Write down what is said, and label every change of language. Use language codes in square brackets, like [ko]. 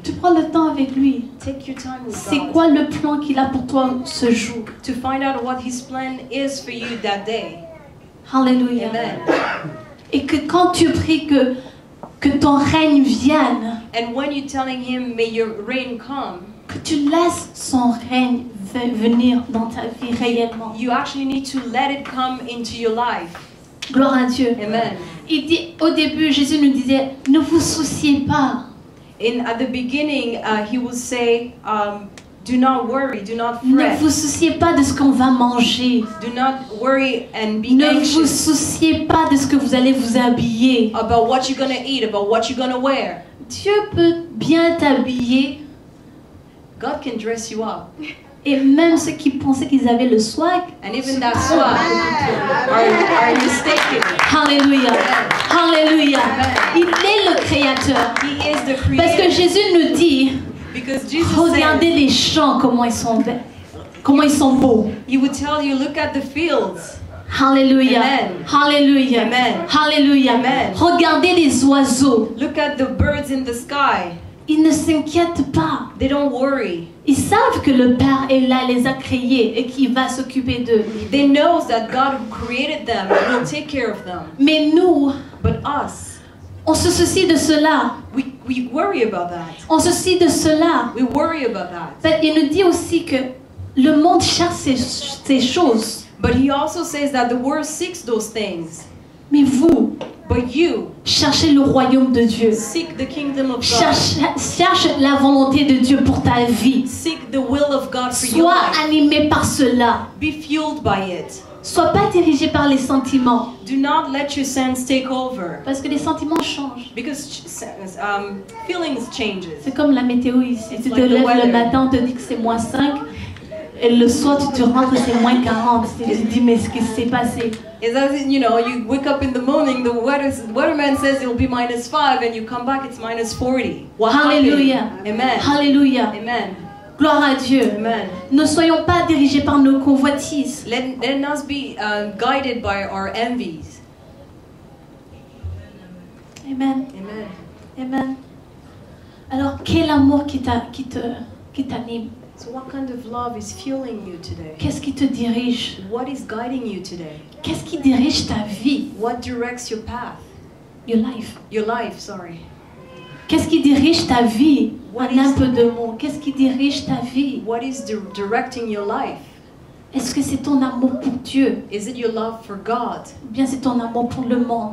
[fr] tu prends le temps avec lui. [en] take your time with [fr] C'est [en] God [fr] quoi le plan qu'il a pour toi ce jour? [en] to find out what His plan is for you that day. [fr] Alléluia. [en] Amen. [fr] Et que quand tu pries, que que ton règne vienne, [en] And when you're telling him, may your reign come, [fr] que tu laisses son règne venir dans ta vie réellement. [en] you actually need to let it come into your life. [fr] Gloire à Dieu. [en] Amen. [fr] Il dit, au début, Jésus nous disait, ne vous souciez pas. [en] At the beginning, he will say, do not worry, do not [fr] Ne [en] fret. [fr] vous souciez pas de ce qu'on va manger. [en] Do not worry and be [fr] Ne vous [en] anxious [fr] souciez pas de ce que vous allez vous habiller. [en] about what you're going to eat, about what you're going to wear. [fr] Dieu peut bien t'habiller. [en] God can dress you up. [fr] Et même ceux qui pensaient qu'ils avaient le swag. [en] And even that swag are mistaken. [fr] Alléluia. Alléluia. Il est le créateur. [en] He is the [fr] Parce que [en] creator. [fr] Jésus nous dit, [en] Because Jesus [fr] regardez [en] said, [fr] les champs, comment ils sont beaux. [en] he would tell you, look at the fields. [fr] Alléluia. [en] Amen. [fr] Alléluia. [en] Amen. [fr] Alléluia. [en] Amen. [fr] Regardez les oiseaux. [en] Look at the birds in the sky. [fr] Ils ne s'inquiètent pas. [en] They don't worry. [fr] Ils savent que le Père est là, les a créés et qu'il va s'occuper d'eux. [en] They know that God who created them will take care of them. [fr] Mais nous, [en] But us, [fr] on se soucie de cela. [en] we worry about that. [fr] On se soucie de cela. [en] We worry about that. [fr] Il nous dit aussi que le monde cherche ces choses. [en] But he also says that the world seeks those things. [fr] Mais vous, [en] But you [fr] cherchez le royaume de Dieu. [en] seek the kingdom of God. [fr] Cherche la volonté de Dieu pour ta vie. [en] Seek the will of God for your [fr] Sois [en] life. [fr] animé par cela. [en] Be fueled by it. [fr] Sois pas dirigé par les sentiments. [en] Do not let your sense take over. [fr] Parce que les sentiments changent. [en] Because feelings changes. [fr] C'est comme la météo ici. [en] It's [fr] Tu te [en] like the [fr] lèves [en] weather. [fr] le matin, on te dit que c'est moins 5. Et le soir, tu te rentres, c'est moins 40. Tu te dis, mais ce qui s'est passé? [en] It's as in, you wake up in the morning, the weatherman says it'll be -5, and you come back, it's -40. What Hallelujah. happened? Amen. [fr] Alléluia. [en] Amen. [fr] Gloire à Dieu. [en] Amen. [fr] Ne soyons pas dirigés par nos convoitises. [en] Let us be guided by our envies. Amen. Amen. [fr] Amen. Alors, quel amour qui t'anime? [en] So what kind of love is fueling you today? [fr] Qu'est-ce qui te dirige? [en] What is guiding you today? [fr] Qu'est-ce qui dirige ta vie? [en] What directs your path? Your life. Your life, sorry. [fr] Qu'est-ce qui dirige ta vie? [en] What [fr] En un [en] is- [fr] peu de mots. Qu'est-ce qui dirige ta vie? [en] What is directing your life? [fr] Est-ce que c'est ton amour pour Dieu? [en] Is it your love for God? [fr] Ou bien c'est ton amour pour le monde?